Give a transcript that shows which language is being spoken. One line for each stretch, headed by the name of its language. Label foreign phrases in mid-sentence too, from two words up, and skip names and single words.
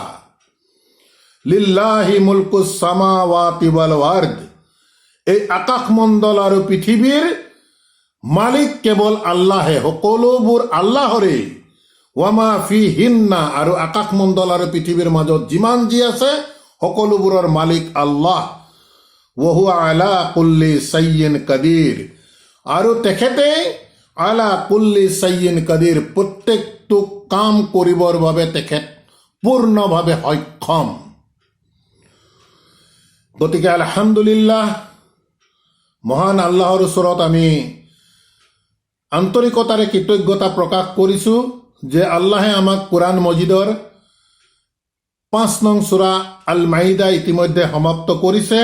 Arabic: لله ملك السماوات والأرض,
Assamese: এই আকাশমণ্ডল আৰু পৃথিৱীৰ মালিক কেৱল আল্লাহে, সকলোবোৰ আল্লাহৰে।
Arabic: وما فيهن
Assamese: আৰু আকাশমণ্ডল আৰু পৃথিৱীৰ মাজত যিমান যি আছে সকলোবোৰৰ মালিক আল্লাহ।
Arabic: وهو على كل شيء قدير,
Assamese: আৰু তেখেতে
Arabic: على كل شيء قدير,
Assamese: প্ৰত্যেকটো কাম কৰিবৰ বাবে তেখেত পূৰ্ণভাৱে সক্ষম। গতিকে আলহামদুলিল্লাহ, মহান আল্লাহৰ ওচৰত আমি আন্তৰিকতাৰে কৃতজ্ঞতা প্ৰকাশ কৰিছোঁ যে আল্লাহে আমাক কোৰাণ মজিদৰ 5 নং সূৰা আল মাইদা ইতিমধ্যে সমাপ্ত কৰিছে।